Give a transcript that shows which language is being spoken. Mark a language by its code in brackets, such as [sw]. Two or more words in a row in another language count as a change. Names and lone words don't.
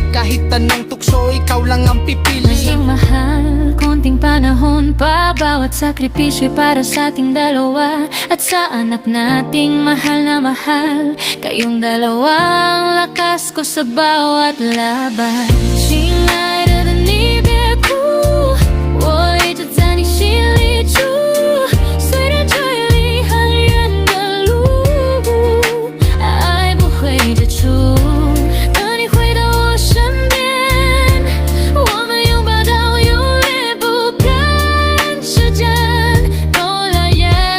[tl] Kahit anong tukso, ikaw lang ang pipili. Diyos lang mahal, konting panahon pa, bawat sakripisyo para sa ating dalawa. At sa anak nating mahal na mahal, kayong dalawang lakas ko sa bawat laban. [zh] 亲爱的你别哭，我一直在你心里住，虽然距离很远的路，爱不会结束。等你回到我身边，我们拥抱到永远，不管时间多遥远。